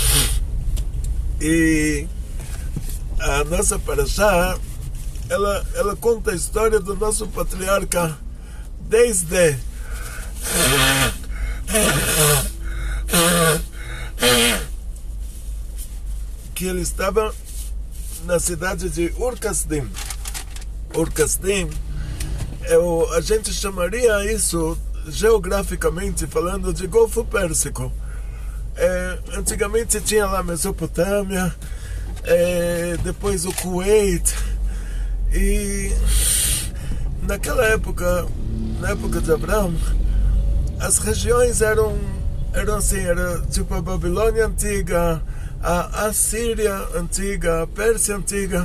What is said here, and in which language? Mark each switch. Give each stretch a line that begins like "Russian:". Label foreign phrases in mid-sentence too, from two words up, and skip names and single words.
Portuguese: E a nossa parashá, ela conta a história do nosso patriarca desde que ele estava na cidade de Ur-Kasdim. Ur-Kasdim, a gente chamaria isso, geograficamente falando, de Golfo Pérsico. Antigamente tinha lá a Mesopotâmia, depois o Kuwait, e naquela época, na época de Abraão, as regiões eram assim, era tipo a Babilônia antiga, a Assíria antiga, a Pérsia antiga.